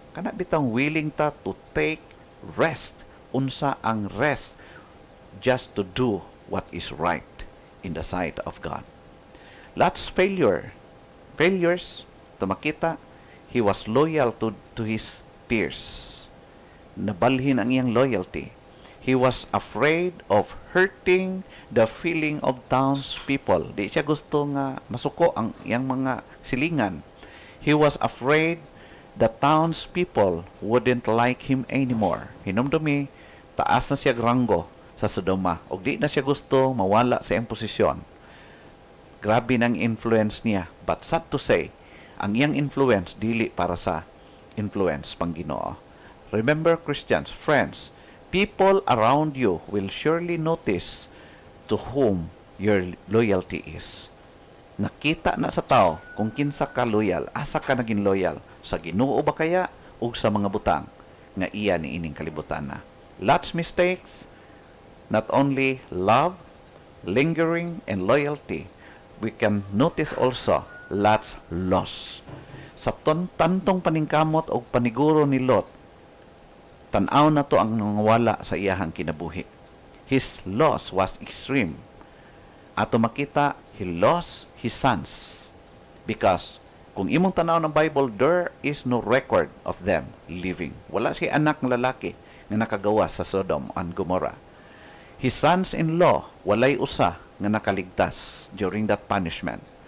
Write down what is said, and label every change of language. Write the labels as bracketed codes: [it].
[ceb] Kana bitang willing ta to take rest. Unsa ang rest? [en] Just to do what is right in the sight of God. Lot's failures, to makita, he was loyal to his peers. [ceb] Nabalhin ang iyang loyalty. [en] He was afraid of hurting the feeling of townspeople. [ceb] Di siya gusto nga masuko ang iyang mga silingan. [en] He was afraid the townspeople wouldn't like him anymore. [ceb] Hinumdumi, taas na siya ranggo sa Sodoma. O di na siya gusto mawala sa iyang posisyon. Grabe ng influence niya. But sad to say, ang iyang influence dili para sa influence pang Ginoo. [en] Remember, Christians, friends, people around you will surely notice to whom your loyalty is. [ceb] Nakita na sa tao kung kinsa ka loyal, asa ka naging loyal, sa Ginoo ba kaya o sa mga butang nga iya ni ining kalibutan na. [en] Lots mistakes, not only love, lingering, and loyalty, we can notice also lots loss. [ceb] Sa tantong paningkamot o paniguro ni Lot, tanaw na to ang nangawala sa iyahang kinabuhi. [en] His loss was extreme. Ato makita, he lost his sons. Because, kung imong tanaw ng Bible, there is no record of them living. [ceb] Wala si anak ng lalaki nga nakagawa sa Sodom and Gomorrah. [en] His sons-in-law, walay usa nga nakaligtas during that punishment.